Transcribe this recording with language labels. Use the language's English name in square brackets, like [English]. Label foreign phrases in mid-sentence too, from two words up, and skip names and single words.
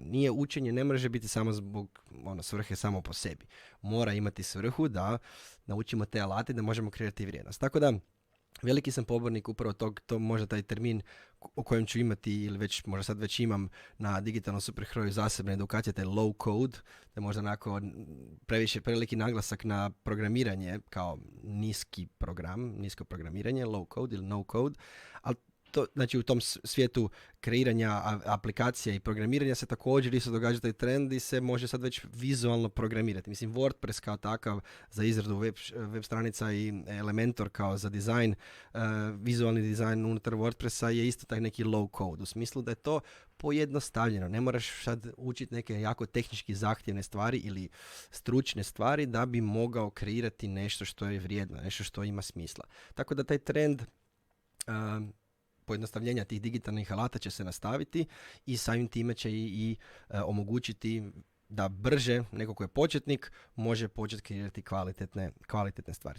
[Bosnian] Nije učenje, ne može biti samo zbog svrhe samo po sebi. Mora imati svrhu da naučimo te alate da možemo kreirati vrijednost. Tako da veliki sam pobornik upravo to možda taj termin o kojem ću imati ili možda sad već imam na digitalnom superheroju zasebne edukacije, taj [English] low code, [Bosnian] da možda onako preveliki naglasak na programiranje kao nisko programiranje, [English] low code ili no code, [Bosnian] ali to, znači u tom svijetu kreiranja aplikacija i programiranja se također isto događa taj trend i se može sad već vizualno programirati. Mislim, WordPress kao takav za izradu web stranica i Elementor kao za dizajn, vizualni dizajn unutar WordPressa je isto taj neki [English] low code, [Bosnian] u smislu da je to pojednostavljeno. Ne moraš sad učiti neke jako tehnički zahtjevne stvari ili stručne stvari da bi mogao kreirati nešto što je vrijedno, nešto što ima smisla. Tako da taj trend pojednostavljenja tih digitalnih alata će se nastaviti i samim time će i omogućiti da brže neko ko je početnik može početi kreirati kvalitetne stvari.